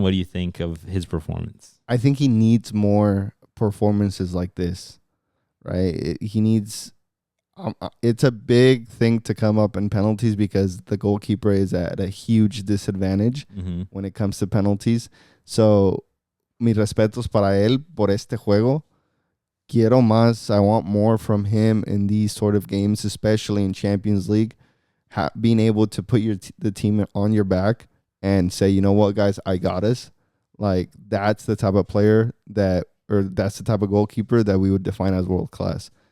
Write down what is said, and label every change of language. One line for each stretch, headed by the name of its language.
English: What do you think of his performance? I think he needs more performances like this, right? He needs... it's a big thing to come up in penalties because the goalkeeper is at a huge disadvantage when it comes to penalties.
Spanish: So, mis respetos para él por este juego. Quiero más.
English: I want more from him in these sort of games, especially in Champions League. Being able to put the team on your back and say, you know what, guys, I got us. Like, that's the type of player that's the type of goalkeeper that we would define as world class.